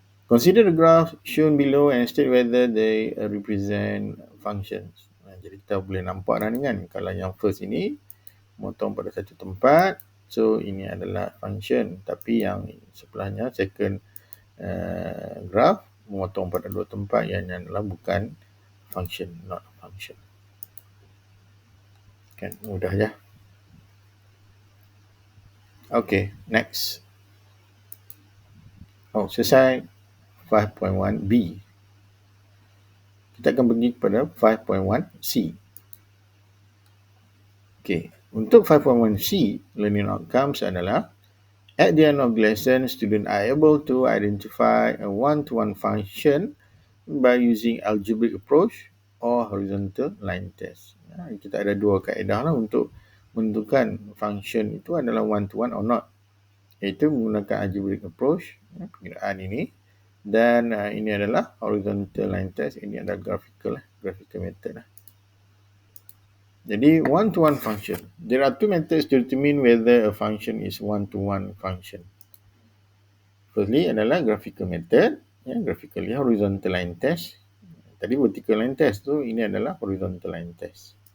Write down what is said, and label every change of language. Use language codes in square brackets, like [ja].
[en] Consider the graph shown below and state whether they represent functions. [ms] Jadi kita boleh nampak dah ni kan. Kalau yang first ini motong pada satu tempat, so ini adalah function. Tapi yang sebelahnya second graph memotong pada dua tempat, yang adalah bukan function, not function. Kan mudah je. Okay, next. Selesai 5.1b. Kita akan pergi kepada 5.1c. [en] Okay, untuk 5.1c, learning outcomes adalah at the end of the lesson, students are able to identify a one-to-one function by using algebraic approach or horizontal line test. [ms] Kita ada dua kaedah lah untuk menentukan function itu adalah one-to-one or not. Iaitu menggunakan algebraic approach, pengiraan ini, dan ini adalah horizontal line test. Ini adalah graphical method lah. [en] Jadi one-to-one function. There are two methods to determine whether a function is one-to-one function. Firstly adalah graphical method, graphically horizontal line test. Tadi vertical line test tu, ini adalah horizontal line test.